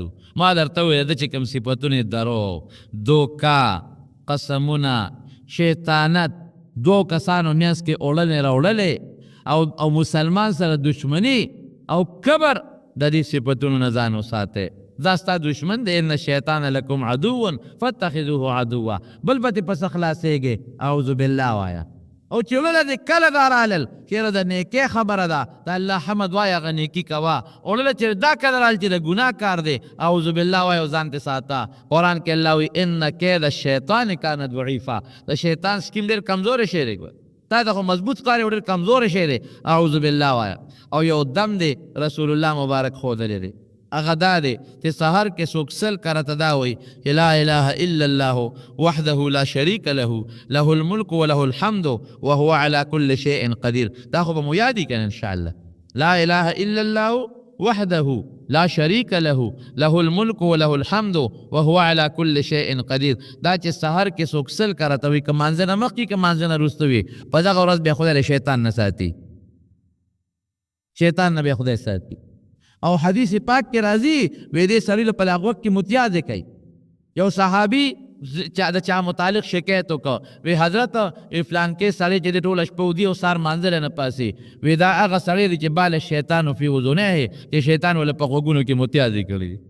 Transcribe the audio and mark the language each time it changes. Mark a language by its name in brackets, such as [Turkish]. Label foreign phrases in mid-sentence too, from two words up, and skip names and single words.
[Pashto] ما درته وویل د چې کوم صفتونه درو، دوکا، قسمونه، شیطانت، 2 کسانو منځ کې اوړلې راوړلې او مسلمان سره دشمني او کبر، د دې صفتونو نه ځان وساتئ. دا ستا دشمن دی، [Arabic] ان الشیطان لکم عدو فاتخذوه عدوا. [Pashto] بل به تې پسه خلاصېږې، [Arabic] اعوذ بالله [Pashto] وایه. او چې وړله دې کله دا رالل چېرې د نیکۍ خبره ده، د الله حمد وایه، هغه نیکي کوه. وړله چې دا کله رال چې د ګناه کار دی، [Arabic] اعوذ بالله [Pashto] وایه او ځان تې ساته. قرآن کې الله وایي [Arabic] ان کید الشیطان کان ضعیفا. [Pashto] د شیطان سکیم ډېر کمزوری شی دی، تا ته خو مضبوط ښکاري او ډېر کمزوری شی دی، [Arabic] اعوذ بالله [Pashto] وایه. او یو دم دی رسول الله مبارک ښودلی دی، هغه دا دی چې سحر کې څوک 100 کرته دا وایي چې [Arabic] لا اله الا الله وحده لا شریک له له الملک وله الحمد وهو على كل شيء قدیر. [Pashto] دا خو به مو یادي کنه انشاءالله. [Arabic] لا اله الا الله وحده لا شریک له له الملک وله الحمد وهو على كل شيء قدیر. [Pashto] دا چې سحر کې څوک 100 کرته وي، که مانځه نه مخکې که مانځه نه وروسته وي، په دغه ورځ بیا خدای له شیطان نه ساتي، شیطان نه بیا خدای ساتي. او حدیث پاک کې راځي وی دې سړي له په هغه وخت کې متیازې کوي. یو صحابي د چا متعلق شکایت وکړه، وی حضرت فلانکې سړی چې د ټوله شپه ودي او سهار مانځلی نه پاسي، وی دا هغه سړی دی چې [Arabic] بال شیطان فی اذنیه، [Pashto] چې شیطان ولې په غوږونو کې متیازې کړي دي.